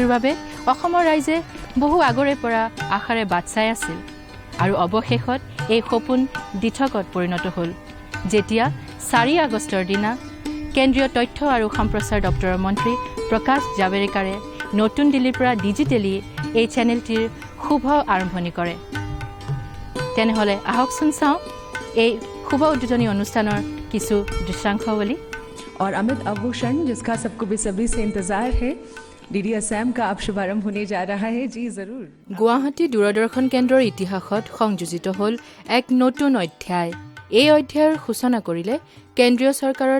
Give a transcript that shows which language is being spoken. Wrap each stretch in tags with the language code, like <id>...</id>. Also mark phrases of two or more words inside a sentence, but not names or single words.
<as>বাবে অসমৰ ৰাইজে বহু আগৰে পৰা আশাৰে বাট চাই আছিল আৰু অৱশেষত এই সপোন দিঠকত পৰিণত হ'ল যেতিয়া 4 আগষ্টৰ দিনা কেন্দ্ৰীয় তথ্য আৰু সম্প্ৰচাৰ দপ্তৰৰ মন্ত্ৰী প্ৰকাশ জাভড়েকাৰে নতুন দিল্লীৰ পৰা ডিজিটেলি এই চেনেলটিৰ শুভ আৰম্ভণি কৰে তেনেহলে আহকচোন চাওঁ এই শুভ উদ্বোধনী অনুষ্ঠানৰ কিছু দৃশ্যাংশাৱলী</as> <hi>और अमित आभूषण जिसका सबको बेसब्री से इंतजार है डीडी असम का अब शुभारंभ होने जा रहा है जी जरूर</hi> <as>গুৱাহাটী দূৰদৰ্শন কেন্দ্ৰৰ ইতিহাসত সংযোজিত হ'ল এক নতুন অধ্যায় এই অধ্যায়ৰ সূচনা কৰিলে কেন্দ্ৰীয় চৰকাৰৰ</as>